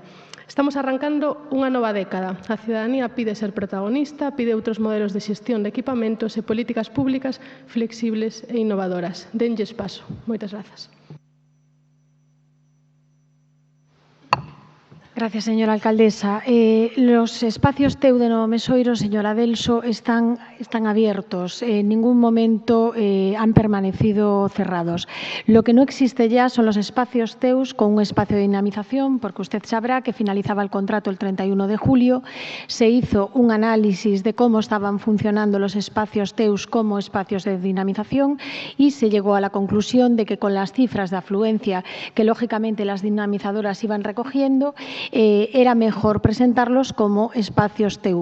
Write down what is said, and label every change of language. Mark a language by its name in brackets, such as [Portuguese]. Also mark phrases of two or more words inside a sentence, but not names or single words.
[Galician] Estamos arrancando unha nova década. A cidadanía pide ser protagonista, pide outros modelos de xestión de equipamentos e políticas públicas flexibles e innovadoras. Denlles paso. Moitas grazas. [Spanish] Gracias, señora alcaldesa. Los espacios TEU de Novo Mesoiro, señora Delso, están abiertos. En ningún momento han permanecido cerrados. Lo que no existe ya son los espacios TEUs con un espacio de dinamización, porque usted sabrá que finalizaba el contrato el 31 de julio. Se hizo un análisis de cómo estaban funcionando los espacios TEUs como espacios de dinamización y se llegó a la conclusión de que con las cifras de afluencia que, lógicamente, las dinamizadoras iban recogiendo, era mejor presentarlos como espacios TEU.